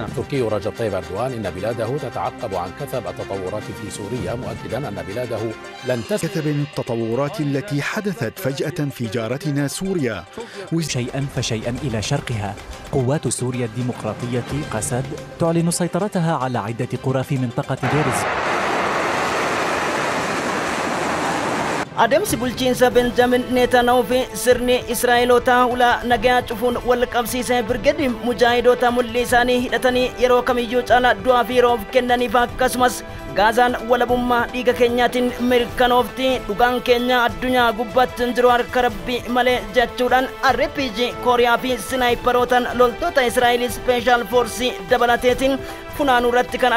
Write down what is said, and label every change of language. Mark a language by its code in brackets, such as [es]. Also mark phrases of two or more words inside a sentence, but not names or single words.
[ar] تركي رجب طيب أردوغان إن بلاده تتعقب عن كثب التطورات في سوريا مؤكدا أن بلاده لن كثب التطورات التي حدثت فجأة في جارتنا سوريا شيئا فشيئا إلى شرقها. قوات سوريا الديمقراطية قسد تعلن سيطرتها على عدة قرى في منطقة ديرز. [om] adeemsi bulchiinsa Benjamin Netanyahu fi sirni Israa'eloota ulaa nagaa cufuun wal qabsiisee birgedi mujaahidoota mul'ii isaanii hidhatanii yeroo kamiyyuu caalaa du'aa fi roof kennaniif akkasumas Gaazaan walabummaa dhiiga keenyaatiin mirkanoofti dhugaan keenya addunyaa gubbaatti hin jiru harka Rabbii malee jechuudhaan RPG Kooriyaa fi Sinaayiparootaan loltoota Israa'el [en] Special Force [om] dabalateetiin funaanuu irratti kan